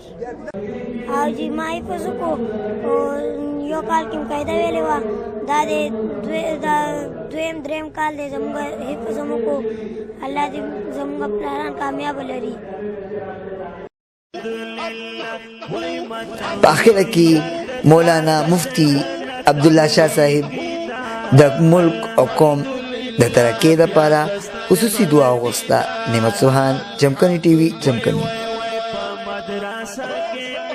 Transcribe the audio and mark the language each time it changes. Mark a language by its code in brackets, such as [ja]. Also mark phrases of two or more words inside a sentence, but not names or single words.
[ps] او چې ما حفظ وکړو یو کال کې قاعده ویلې وه دا د دویم دریم کال دی زموږ حفظ هم وکړو. الله دې زموږ پلاران کامیاب لري. په اخره کې مولانا مفتی عبداللہ شاہ صاحب د ملک او قوم د ترقۍ دپاره خصوصي دعا وغوښته. نعمت سبحان، چمکنی ټي وي، چمکنی.